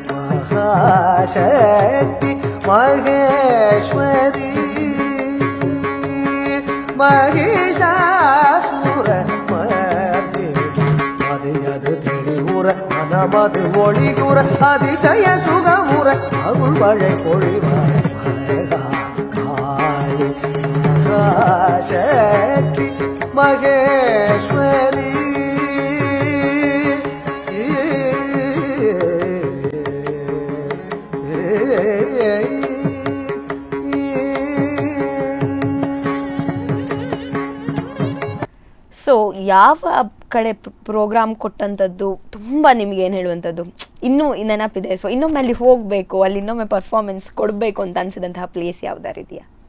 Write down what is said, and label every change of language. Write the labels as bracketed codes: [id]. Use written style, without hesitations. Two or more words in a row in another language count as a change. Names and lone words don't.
[ta] மகாசக்தி மகேஸ்வரி மகிஷாசுர மதியது தெளிவுற மனமது ஒளியுற அதிசய சுகமுற அருள்மழை பொழிவாய் காளி மகாசக்தி மகேஸ்வரி [kn] ಸೊ ಯಾವ ಕಡೆ ಪ್ರೋಗ್ರಾಮ್ ಕೊಟ್ಟಂಥದ್ದು ತುಂಬ ನಿಮ್ಗೆ ಏನು ಹೇಳುವಂಥದ್ದು ಇನ್ನೂ ನೆನಪಿದೆ, ಸೊ ಇನ್ನೊಮ್ಮೆ ಅಲ್ಲಿ ಹೋಗಬೇಕು, ಅಲ್ಲಿ ಇನ್ನೊಮ್ಮೆ ಪರ್ಫಾರ್ಮೆನ್ಸ್ ಕೊಡಬೇಕು ಅಂತ ಅನ್ಸಿದಂತಹ ಪ್ಲೇಸ್ ಯಾವ್ದಾರು ಇದೆಯಾ?